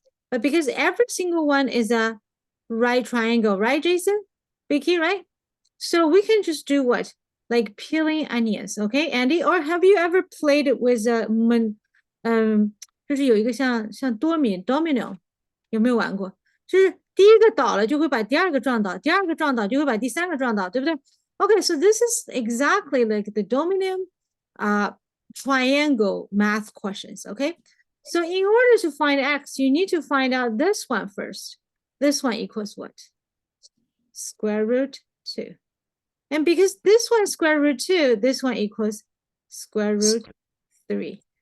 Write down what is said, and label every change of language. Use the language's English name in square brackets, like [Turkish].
[English] But because every single one is a right triangle, right, Jason? Vicky, right? So we can just do what? Like peeling onions, okay, Andy? Or have you ever played it with a [Chinese] 就是有一个像 [English] domino， [Chinese] 有没有玩过？就是第一个倒了就会把第二个撞倒，第二个撞倒就会把第三个撞倒，对不对？ [English] Okay, so this is exactly like the domino triangle math questions, okay? So in order to find x, you need to find out this one first. This one equals what? Square root 2. And because this one is square root 2, this one equals square root 3.